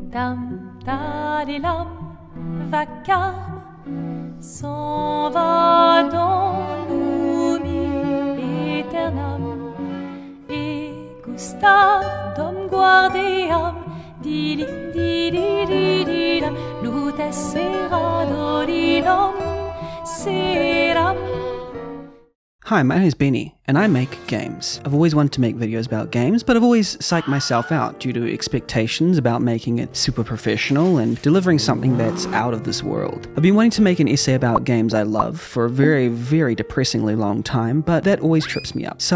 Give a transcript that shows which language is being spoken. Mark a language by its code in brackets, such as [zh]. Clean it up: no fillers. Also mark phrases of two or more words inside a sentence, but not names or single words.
[en] tadilam, vacarme, s'en va dans l'oubli éternam, et Gustave dom guardiam, dilim dididididam, lutes seradodidam, seram. Hi, my name is Benny, and I make games. I've always wanted to make videos about games, but I've always psyched myself out due to expectations about making it super professional and delivering something that's out of this world. I've been wanting to make an essay about games I love for a very, very depressingly long time, but that always trips me up.